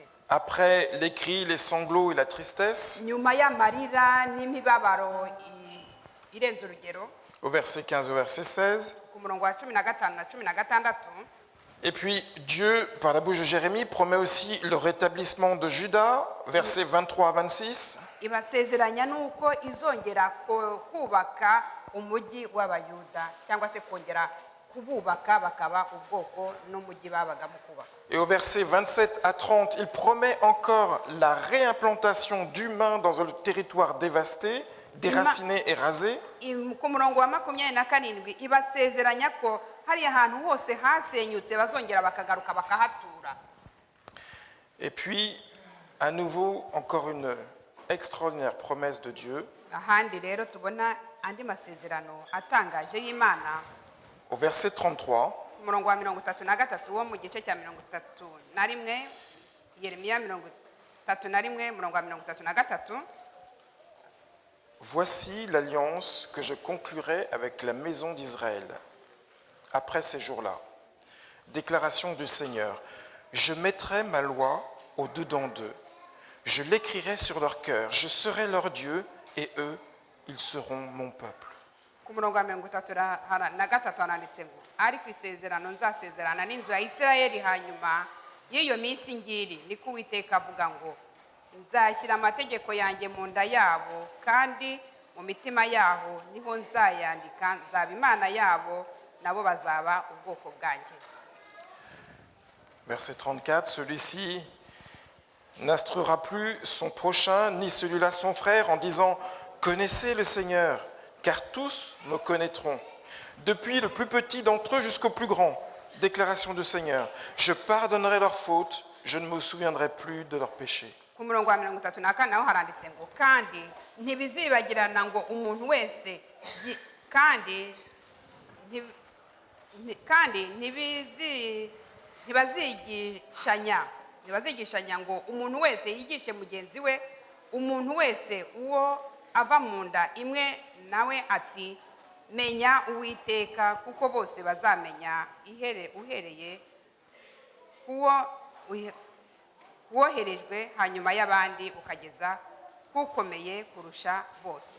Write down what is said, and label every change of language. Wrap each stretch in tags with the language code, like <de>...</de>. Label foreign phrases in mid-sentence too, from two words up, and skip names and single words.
<fr>Après les cris, les sanglots et la tristesse.</fr> <rw>nyuma y'amarira n'imibabaro irenze urugero.</rw> <fr>Au verset 15 au verset 16.</fr> <rw>ku murongo wa 15 na 16.</rw> <fr>Et puis Dieu, par la bouche de Jérémie, promet aussi le rétablissement de Juda, versets 23 à 26.</fr> <rw>ibasezeranya nuko izongera kubaka umujyi w'abayuda cyangwa se kongera kububaka bakaba ubwoko n'umujyi babagamo kubaka.</rw> <fr>Et au verset 27 à 30, il promet encore la réimplantation d'humains dans le territoire dévasté, déraciné et rasé.</fr> <rw>ku murongo wa 27 ibasezeranya ko hariya ahantu hose hasenyutse bazongera bakagaruka bakahatura.</rw> <fr>Et puis, à nouveau, encore une extraordinaire promesse de Dieu.</fr> <rw>ahandi rero tubona andi masezerano atangaje y'Imana.</rw> <fr>Au verset 33,</fr> <rw>ku murongo wa 33 wo mu gice cya 31 Yeremiya 31 umurongo wa 33.</rw> <fr>voici l'alliance que je conclurai avec la maison d'Israël après ces jours-là. Déclaration du Seigneur. Je mettrai ma loi au-dedans d'eux. Je l'écrirai sur leur cœur. Je serai leur Dieu et eux, ils seront mon peuple.</fr> <rw>ku murongo wa 33 handitse ngo ariko isezerano nzasezerana n'inzu ya Isirayeli hanyuma y'iyo minsi ngiri niko Uwiteka avuga ngo nzashyira amategeko yanjye mu nda yabo kandi mu mitima yaho niho nzayandika nzaba Imana yabo nabo bazaba ubwoko bwanjye.</rw> <fr>Verset 34, celui-ci n'instruira plus son prochain, ni celui-là son frère, en disant « Connaissez le Seigneur, car tous me connaîtront, depuis le plus petit d'entre eux jusqu'au plus grand. » Déclaration du Seigneur. Je pardonnerai leurs fautes, je ne me souviendrai plus de leurs péchés.</fr> <rw>ku murongo wa 34 naho haranditse ngo kandi ntibizibagirana ngo umuntu wese kandi ntibazigishanya ngo umuntu wese yigishe mugenzi we umuntu wese uwo ava mu nda imwe nawe ati menya Uwiteka kuko bose bazamenya uhereye woherejwe hanyuma y'abandi ukageza kukomeye kurusha bose.</rw>